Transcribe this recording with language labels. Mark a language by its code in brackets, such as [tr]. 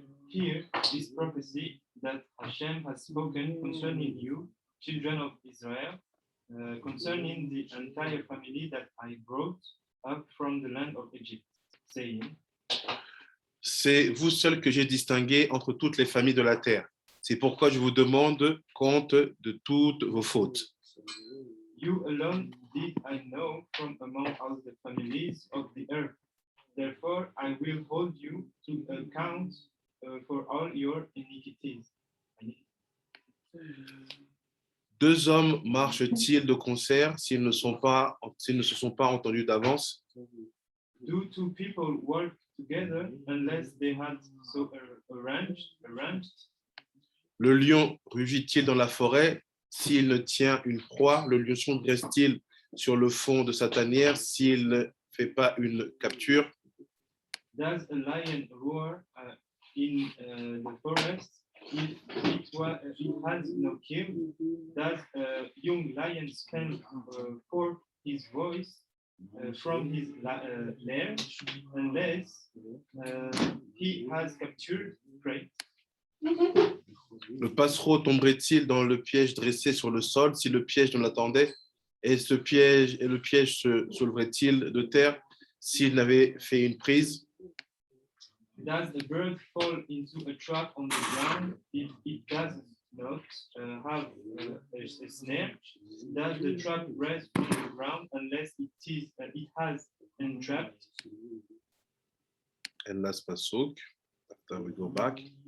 [en] Hear this prophecy that Hashem has spoken concerning you, children of Israel, concerning the entire family that I brought up from the land of Egypt, saying, [fr] c'est vous seuls que j'ai distingués entre toutes les familles de la terre. C'est pourquoi je vous demande compte de toutes vos fautes. [en] You alone did I know from among all the families of the earth. Therefore, I will hold you to account for all your iniquities. [fr] 2 hommes marchent-ils de concert s'ils ne se sont pas entendus d'avance? [en] Do 2 people work together unless they had so arranged? [fr] Le lion rugit-il dans la forêt s'il ne tient une proie? Le lionceau dresse-t-il sur le fond de sa tanière s'il ne fait pas une capture? [en] Does a lion roar in the forest if it has no king, that young lion can forth his voice from his lair, unless he has captured prey. [fr] Le passereau tomberait-il dans le piège dressé sur le sol si le piège ne l'attendait? Et le piège se soulèverait-il de terre s'il n'avait fait une prise? [en] Does the bird fall into a trap on the ground if it does not have a snare? Does the trap rest on the ground unless it has entrapped? And last pasuk, after we go back.